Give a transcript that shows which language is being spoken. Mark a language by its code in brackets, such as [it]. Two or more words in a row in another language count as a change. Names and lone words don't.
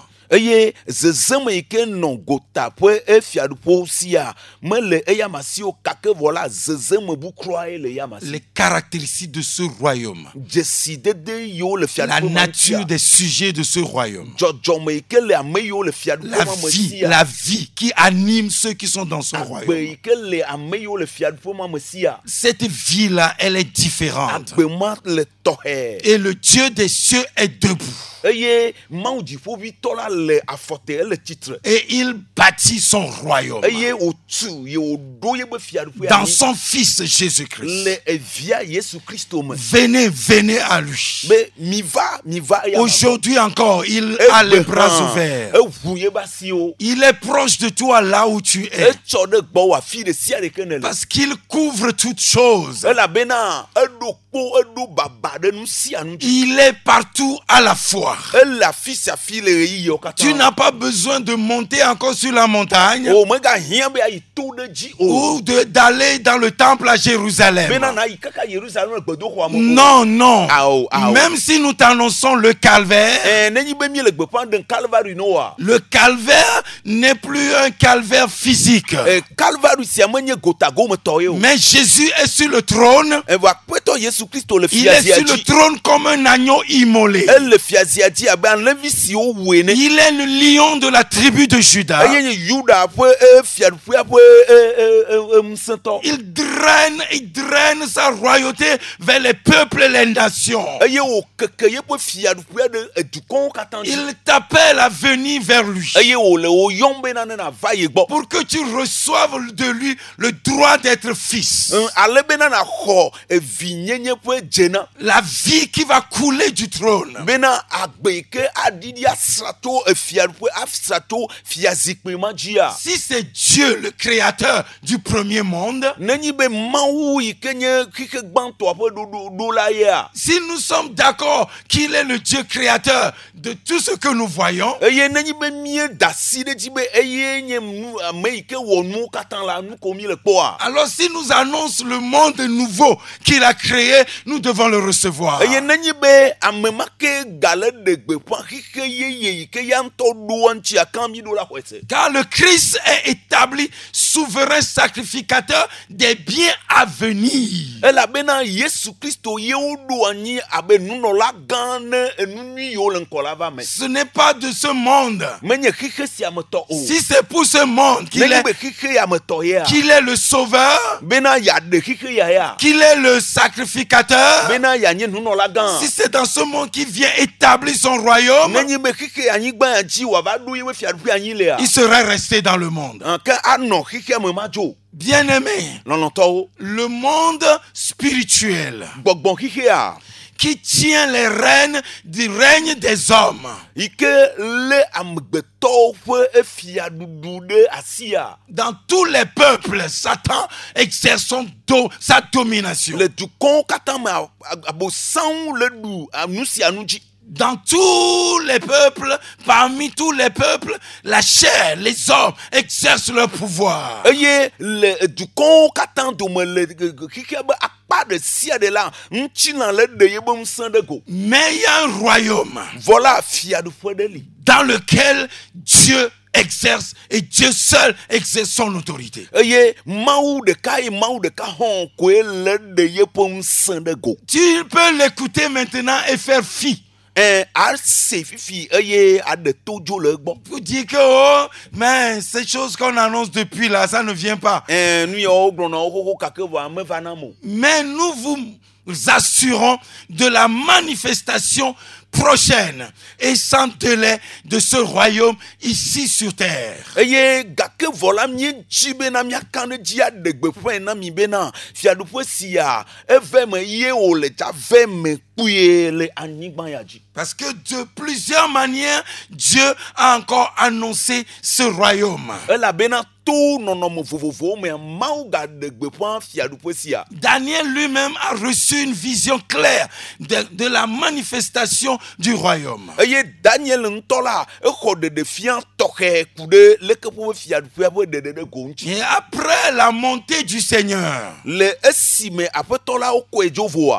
[ee] Eye zezeme yi ke nɔ gota ƒe fiaɖuƒewo sia mele eyama siwo kake vɔ la zezeme bukroae le eyama si. [fr] Les caractéristiques de ce royaume, [ee] dzesidede yiwo le la fiaɖuƒe [fr] nature des sujets de ce royaume, [ee] dzɔdzɔme yi ke le ame yiwo le fiaɖuƒe me sia. [fr] la vie qui anime ceux qui sont dans son [ee] Agbe [fr] royaume. [ee] yi ke le ame yiwo le fiaɖuƒe me sia. [fr] Cette vie-là, elle est différente. [ee] Agbe ma le tɔxɛ. [fr] et le Dieu des cieux est debout. [ee] Eye Mawu dziƒoʋĩtɔ la le afɔte ele tsitre. [fr] Et il bâtit son royaume [ee] Eye wòtu ye wòɖo yebe fiaɖuƒe [fr] dans [ee] anyi [fr] son Fils Jésus-Christ. [ee] le evia Yesu Kristo me. [fr] Venez, venez à lui. [ee] Be miva eya ma [fr] Aujourd'hui encore, il [ee] gbɔ. [fr] a les bras [ee] Hã, [fr] ouverts. [ee] eʋu yebe asiwo. [fr] Il est proche de toi là où tu es. [ee] Etsɔ ɖe gbɔwò afi ɖe sia ɖeke ne le. [fr] Parce qu'il couvre toutes choses. [ee] Elabena eɖo kpo eɖo baba ɖe nu sia nu dzi. [fr] Il est partout à la fois. [ee] Ele afi sia afi le ɣeyiɣiwo katã. [fr] Tu n'as pas besoin de monter encore sur la montagne [ee] O megahiã be ayi to ɖe dzi o. [fr] ou d'aller dans le temple à Jérusalem. [ee] Bena na yi kaka Yerusalem le gbedoxɔa me o. [fr] Non, non. [ee] Ao, ao. [fr] Même si nous t'annonçons le calvaire, [ee] Nenyi be mi le gbeƒã ɖe Calvary no wa. [fr] le calvaire n'est plus un calvaire physique. [ee] Calvary sia menye gotago me tɔ ye o. [fr] Mais Jésus est sur le trône. [ee] Evɔ aƒetɔ Yesu Kristo le [fr] Il est [ee] fiazia [fr] sur le [ee] dzi. [fr] trône comme un agneau immolé. [ee] Ele fiazia dzi abe alẽvi siwo woe ne. [fr] Il est le lion de la tribu de Juda. [ee] Eye nye Yuda ƒe fiaɖuƒea ƒe ŋusẽtɔ. [fr] Il draine sa royauté vers les peuples et les nations. [ee] Eye wòkeke yeƒe fiaɖuƒea ɖe dukɔwo katã dzi. [fr] Il t'appelle à venir vers lui [ee] Eye wòle wo yɔm bena ne nava ye gbɔ. [fr] pour que tu reçoives de lui le droit d'être fils. [ee] Ale bena naxɔ evinyenye ƒe dzena. [fr] La vie qui va couler du trône. [ee] Bena agbe yi ke aɖiɖi asra to fiaɖuƒe asra to fiazikpui ma dzia. [fr] Si c'est Dieu le créateur du premier monde, [ee] Nenyi be Mawu yi ke nye xixe gbãtɔa ƒe ɖoɖo la yea. [fr] si nous sommes d'accord qu'il est le Dieu créateur de tout ce que nous voyons, [ee] Eye nenyi be mie da asi ɖe dzi be eye nye nu ame yi ke wɔ nuwo katã la nu ko mi le kpɔa. [fr] alors si nous annonce le monde nouveau qu'il a créé, nous devons le recevoir. [ee] Eye nenyi be ame ma ke gale ɖe gbeƒã xixe yeye yi ke ya ŋutɔ ɖoa ŋuti akã mi ɖo la xɔe se. [fr] Car le Christ est établi souverain sacrificateur des biens à venir. [ee] Elabena Yesu Kristo ye woɖo anyi abe nunɔla gã ne enu nyui yiwo le ŋkɔ la va me. [fr] Ce n'est pas de ce monde. [ee] Menye xixe sia me tɔ o. [fr] Si c'est pour ce monde [ee] Nenyi be xixe ya me tɔ yea. [fr] qu'il est le sauveur, [ee] Bena yaɖe xixe ya ya. [fr] qu'il est le sacrificateur, [ee] Bena yanye nunɔla gã. [fr] si c'est dans ce monde qu'il vient établir son royaume, [ee] Nenyi be xixe anyigba ya dzi wòava ɖo yeƒe fiaɖuƒe anyi lea. [fr] il serait resté dans le monde. [ee] Ke anɔ xixea me ma dzo. [fr] Bien-aimé, [ee] Lɔlɔ̃tɔwo. [fr] le monde spirituel [ee] Gbɔgbɔ xixea [fr] qui tient les rênes du règne des hommes [ee] yi ke lé amegbetɔwo ƒe fiaɖuɖu ɖe asia. [fr] dans tous les peuples, Satan exerce sa domination. [ee] Le dukɔwo katã me abosãwo le ɖu nu sia nu dzi. [fr] Dans tous les peuples, parmi tous les peuples, la chair, les hommes exercent leur pouvoir. [ee] Eye le dukɔwo katã dome le xixea be akpa ɖe sia ɖe la ŋutilã le ɖe yebe ŋusẽ ɖe go. [fr] Mais il y a un royaume [ee] Vɔ la fiaɖuƒe ɖe li. [fr] dans lequel Dieu exerce et Dieu seul exerce son autorité. [ee] Eye Mawu ɖeka ye Mawu ɖeka hɔ̃ koe le ɖe yeƒe ŋusẽ ɖe go. [fr] Tu peux l'écouter maintenant et faire fi. [ee] Ase fifi eye aɖe to dzo le egbɔ. [fr] Vous dites que, oh, mais ces choses qu'on annonce depuis là, ça ne vient pas. [ee] Nu yawo gblɔna wo xoxo kake vɔ meva na mo. [fr] Mais nous vous assurons de la manifestation prochaine et sans délai de ce royaume ici sur terre. [ee] Eye gake vɔ la míedzi bena míaka ɖe dzi aɖe gbeƒãe na mi bena fiaɖuƒe sia eve me ye wòle dzave me kpuie le anyigba ya dzi. [fr] Parce que de plusieurs manières, Dieu a encore annoncé ce royaume. [ee] Elabena to nɔnɔme vovovowo me Mawu gaɖe gbeƒã fiaɖuƒe sia. [fr] Daniel lui-même a reçu une vision claire de la manifestation du royaume. [ee] Eye Daniel ŋutɔ la exɔ ɖeɖefia tɔxɛ ku ɖe leke ƒe fiaɖuƒea ƒe ɖeɖe ɖe go ŋuti. [fr] Et après la montée du Seigneur, [ee] Le esime aƒetɔ la wokɔe dzo voa.